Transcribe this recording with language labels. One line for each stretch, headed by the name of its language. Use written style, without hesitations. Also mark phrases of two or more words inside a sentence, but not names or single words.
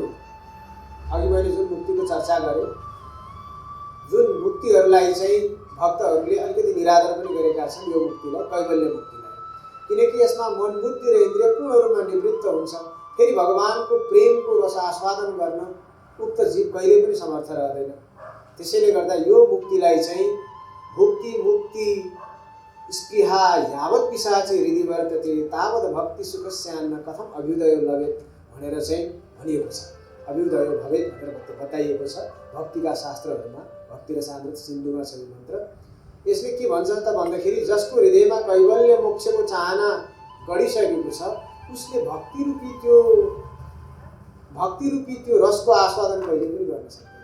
Nepali: अघि मैले जुन मुक्तिको चर्चा गरेँ, जुन मुक्तिहरूलाई चाहिँ भक्तहरूले अलिकति निरादर पनि गरेका छन् यो मुक्तिलाई, कैवल्य मुक्तिलाई, किनकि यसमा मन बुद्धि र इन्द्रिय पूर्ण रूपमा निवृत्त हुन्छ। फेरि भगवानको प्रेमको रस आस्वादन गर्न उक्त जीव कहिले पनि समर्थ रहँदैन। त्यसैले गर्दा यो मुक्तिलाई चाहिँ
Sanskrit: भुक्ति मुक्ति स्पृहा यावत् पिशाचे हृदि वर्तते तावत् भक्ति सुखस्यान्न कथम अभ्युदय लभेत
Nepali: भनेर चाहिँ भनिएको छ।
Sanskrit: अभ्युदय भवेत
Nepali: भनेर बताइएको छ भक्तिका शास्त्रहरूमा, भक्ति र सान्द्रत सिन्धुमा छ यो मन्त्र। यसले के भन्छ त भन्दाखेरि जसको हृदयमा कैवल्य मोक्षको चाहना गढिसकेको छ उसले भक्ति रूपी त्यो रसको आस्वादन कहिले पनि गर्न सक्दैन।